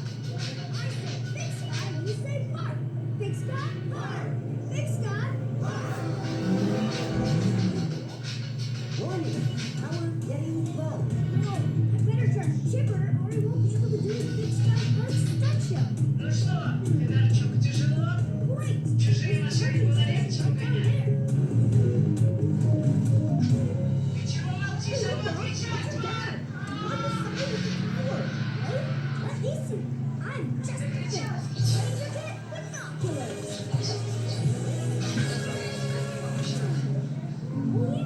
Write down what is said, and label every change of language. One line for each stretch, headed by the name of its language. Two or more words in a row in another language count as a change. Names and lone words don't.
English: I say Big Sky when you say park. Big Sky Park. Big Sky Park. Warning, power getting low. No, I better charge Chipper or he won't be able to do the Big Sky Park stunt show.
Russian: Ну что, педальчик тяжело?
English: Great.
Russian: Чужие
English: This
Russian: машины
English: parking space
Russian: ударяют
English: right down there.
Russian: Ты чего молчишь?
English: Hey, look,
Russian: Отвечай!
English: it's a guy on the side of the tower. Right? Let me see. I'm just finished. Ranger Kit binoculars. Oh yeah.